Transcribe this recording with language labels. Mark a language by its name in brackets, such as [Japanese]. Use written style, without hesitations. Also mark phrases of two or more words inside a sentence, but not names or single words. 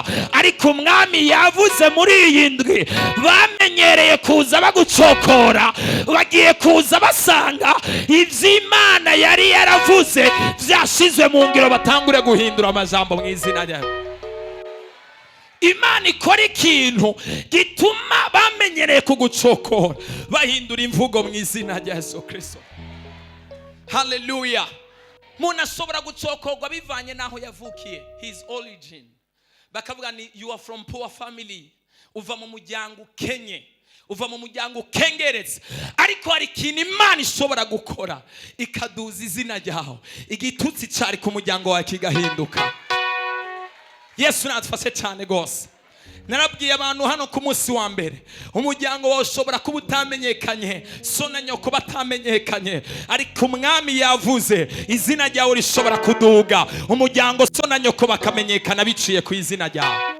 [Rundi] Ariko umwami yavuze muri iyi ndwi bamenyereye kuza bagucokora, bagiye kuza basanga ivy'Imana yari yaravuze vyashizwe mu ngiro, batangure guhindura amajambo mu izina ryayo. Imana ikora ikintu gituma bamenyereye kugucokora bahindura imvugo mu izina rya Yesu Kristo. Hallelujah. Muna ashobora gucokorwa bivanye naho yavukiye, [English] his origin. [Rundi] Bakavuga ni [English] you are from poor family, [Rundi] uva mu muryango ukenye, uva mu muryango ukengeretse. Ariko hari ikintu Imana ishobora gukora ikaduza izina ryaho, igitutsi cyari ku muryango wawe kigahinduka. Yesu natufashe cyane gose. narabwiye abantu hano ku munsi wa mbere, umuryango wawe ushobora kuba utamenyekanye, so na nyoko batamenyekanye, ariko umwami yavuze izina ryawe rishobora kuduga, umuryango so na nyoko bakamenyekana biciye ku izina ryawe.